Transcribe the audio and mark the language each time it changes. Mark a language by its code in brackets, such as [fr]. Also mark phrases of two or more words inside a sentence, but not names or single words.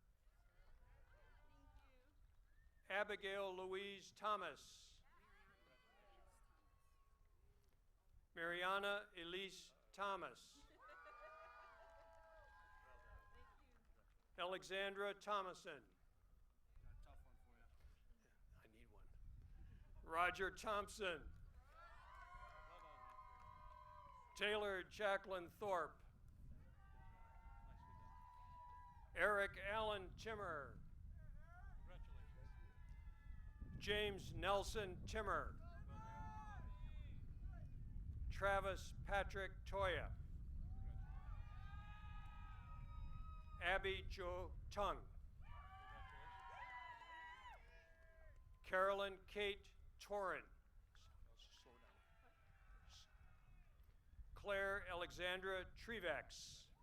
[en] Abigail Louise Thomas. Mariana Elise Thomas. Alexandra Thomason. I need one. Roger Thompson. Taylor Jacqueline Thorpe. Eric Allen Timmer. James Nelson Timmer. Travis Patrick Toya. Abby Jo Tung. Carolyn Kate Torrin. Claire Alexandra Trevex.